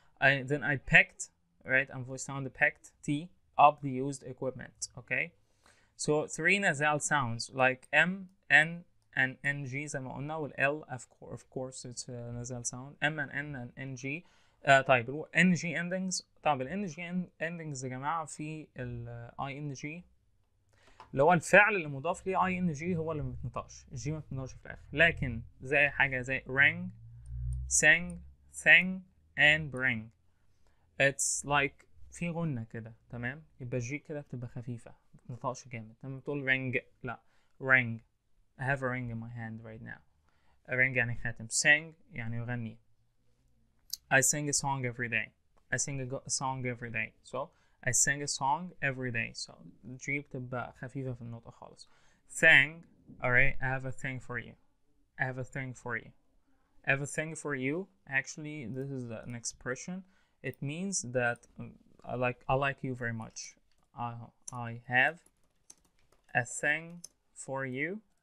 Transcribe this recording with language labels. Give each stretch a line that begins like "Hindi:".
English: Then I picked, right, and voice sound picked, T, up the used equipment. Okay, so 3 nasal sounds like M, N, and NG
Arabic: زي ما قلنا
English: والL of course it's a nasal sound. M and N and NG.
Arabic: طيب NG endings. طيب ال NG endings يا جماعة في ال ING اللي هو الفعل اللي مضاف ليه ING هو اللي ما بيتنطقش. الجي ما بتنطقش في الآخر. لكن زي حاجة زي
English: rang, sang, sang and bring. It's like
Arabic: في غنة كده تمام. يبقى الجي كده بتبقى خفيفة ما بتنطقش جامد. لما بتقول ring لا rang.
English: I have a ring in my hand right now. A ring
Arabic: يعني خاتم. Sing يعني يغني.
English: I sing a song every day. I sing a song every day. So I sing a song every day.
Arabic: So الجي بتبقى خفيفة في النطق خالص.
English: Thing, alright, I have a thing for you. I have a thing for you. I have a thing for you. Actually, this is an expression. It means that I like you very much. I have a thing for you.